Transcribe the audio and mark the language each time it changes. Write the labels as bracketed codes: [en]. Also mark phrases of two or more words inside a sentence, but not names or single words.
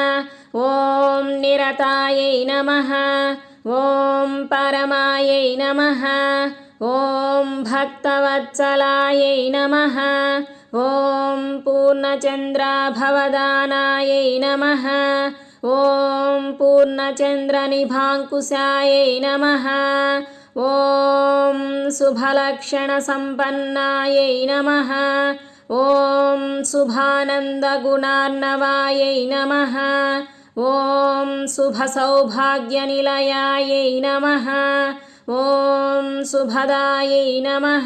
[sa] ఓం నిరతాయై నమః. ఓం పరమాయై నమః. ఓం భక్తవత్సలాయై నమః. ఓం పూర్ణచంద్రాభవదానాయై నమః. ఓం పూర్ణచంద్రనిభాంకుశాయై నమః. ॐ शुभलक्षणसम्पन्नायै नमः। ॐ शुभानन्दगुणार्णवायै नमः। ॐ शुभसौभाग्यनिलयायै नमः। ॐ शुभदायै नमः।